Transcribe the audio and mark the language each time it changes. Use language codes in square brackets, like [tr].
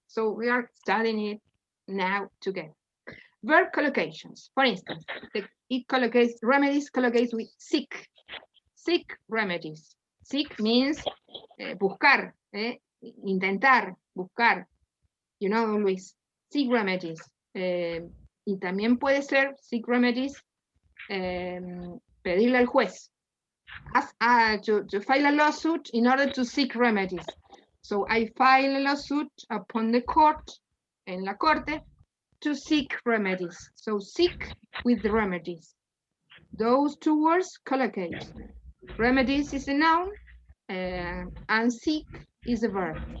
[en] So we are studying it now together. Verb collocations. For instance, remedies collocates with seek. Seek remedies. Seek means [es] buscar, intentar, buscar. [en] You know, Luis, seek remedies. [es] Y también puede ser seek remedies, pedirle al juez. [en] To file a lawsuit in order to seek remedies. So I file a lawsuit upon the court, [es] en la corte, [en] to seek remedies. So seek with the remedies. Those two words collocate. Remedies is a noun, and seek is a verb.